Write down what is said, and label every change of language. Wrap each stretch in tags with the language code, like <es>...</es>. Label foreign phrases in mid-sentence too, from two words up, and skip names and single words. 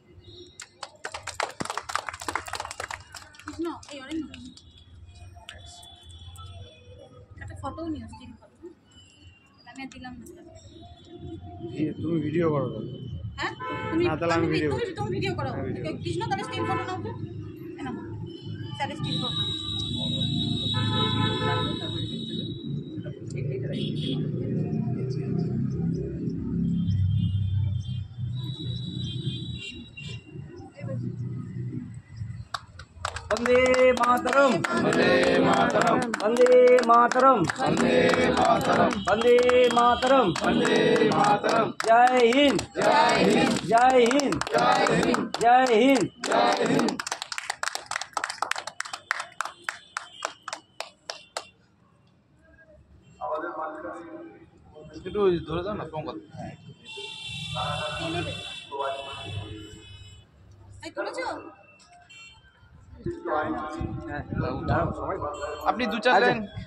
<bn>তুমি ভিডিও করো। হ্যাঁ তুমি ভিডিও করো। কৃষ্ণ তাহলে স্ক্রিন ফটো নাও তো। নাও তাহলে স্ক্রিন ফটো নাও।</bn> <sa>वंदे मातरम, वंदे मातरम, वंदे मातरम, वंदे मातरम, वंदे मातरम, वंदे मातरम।</sa> <hi>जय हिंद, जय हिंद, जय हिंद, जय हिंद, जय हिंद, जय हिंद।</hi> <bn>একটু ধরে দাও না শুভঙ্কর। আপনি দু চার লাইন</bn>